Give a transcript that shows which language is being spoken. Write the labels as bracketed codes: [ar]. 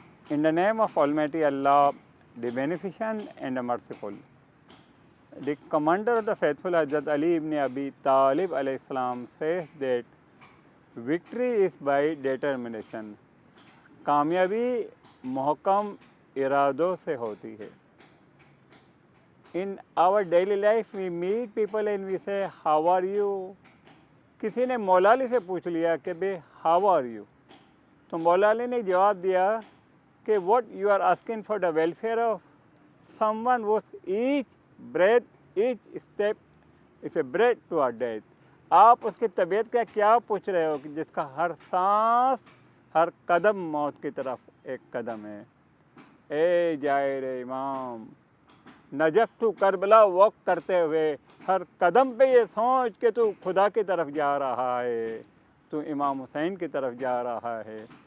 [en] In the name of Almighty Allah, the Beneficent and the Merciful. The commander of the faithful Hazrat Ali ibn Abi Talib alayhi salam says that victory is by determination. [ur] کامیابی محکم ارادوں سے ہوتی ہے. [en] In our daily life we meet people and we say how are you. [ur] کسی نے مولا علی سے پوچھ لیا کہ بے [en] how are you. [ur] تو مولا علی نے جواب دیا کہ [en] what you are asking for the welfare of someone whose each breath, each step is a breath to our death. [ur] آپ اس کی طبیعت کا کیا پوچھ رہے ہو کہ جس کا ہر سانس ہر قدم موت کی طرف ایک قدم ہے. اے جائر امام نجف تو کربلا واک کرتے ہوئے ہر قدم پہ یہ سوچ کہ تو خدا کی طرف جا رہا ہے, تو امام حسین کی طرف جا رہا ہے.